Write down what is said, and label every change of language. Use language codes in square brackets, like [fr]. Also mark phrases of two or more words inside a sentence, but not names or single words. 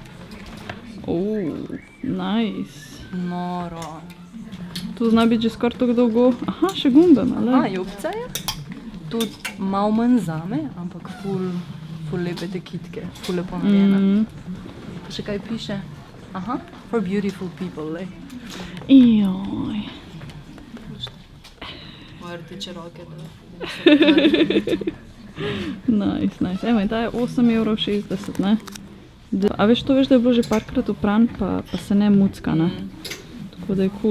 [sl] Nice. Noro. Tu zna biti že skoraj tako dolgo. Aha, še gumbe, malo. Jopca je. Tudi malo manj zame, ampak ful lepe te kitke, ful lepo narejena. Pa še kaj piše? [en] Aha, for beautiful people, [sl] lej. Joj. Moje rdeče roke, da... Nice. Evo, in ta je 8,60 €, ne? A veš, to veš, da je bilo že parkrat opran, pa se ne mucka, ne? Tako da je cool.